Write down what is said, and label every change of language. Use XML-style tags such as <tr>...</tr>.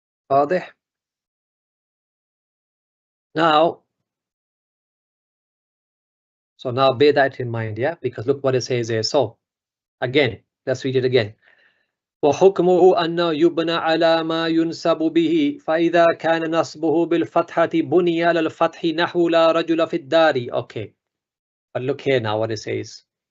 <ar>واضح?</ar> <en>Now, so now bear that in mind, yeah, because look what it says here. So again, let's read it again.</en> <ar>وحكمه أنه يبنى على ما ينسب به فإذا كان نصبه بالفتحة بني على الفتح نحو لا رجل في الدار.</ar> <en>Okay, but look here now what it says.</en>